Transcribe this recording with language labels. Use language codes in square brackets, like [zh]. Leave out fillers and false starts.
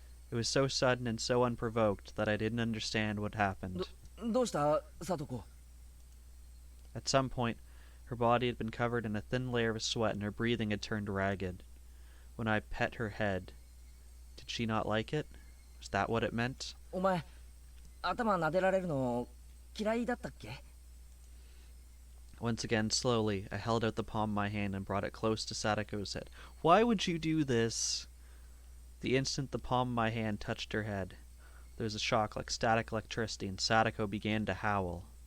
[en] It was so sudden and so unprovoked that I didn't understand what happened. [ja] どうしたサトコ？ [en] At some point, her body had been covered in a thin layer of sweat and her breathing had turned ragged. When I pet her head, did she not like it? Was that what it meant? [ja] お前頭撫でられるの嫌いだったっけ？ [en] Once again, slowly, I held out the palm of my hand and brought it close to Satoko's head. Why would you do this? The instant the palm of my hand touched her head, there was a shock like static electricity and Satoko began to howl.